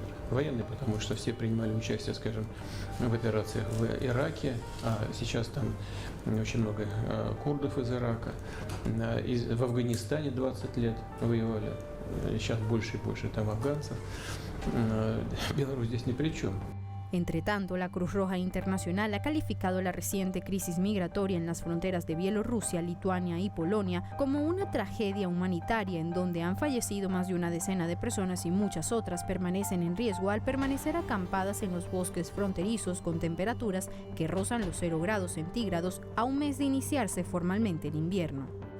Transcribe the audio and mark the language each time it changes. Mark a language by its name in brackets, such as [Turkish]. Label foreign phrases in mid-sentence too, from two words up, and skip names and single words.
[Russian] Военный, потому что все принимали участие, скажем, в операциях в Ираке, а сейчас там очень много курдов из Ирака. В Афганистане 20 лет воевали, сейчас больше и больше там афганцев. Беларусь здесь ни при чем. [Spanish] Entre tanto, la Cruz Roja Internacional ha calificado la reciente crisis migratoria en las fronteras de Bielorrusia, Lituania y Polonia como una tragedia humanitaria en donde han fallecido más de una decena de personas y muchas otras permanecen en riesgo al permanecer acampadas en los bosques fronterizos con temperaturas que rozan los 0 grados centígrados a un mes de iniciarse formalmente el invierno.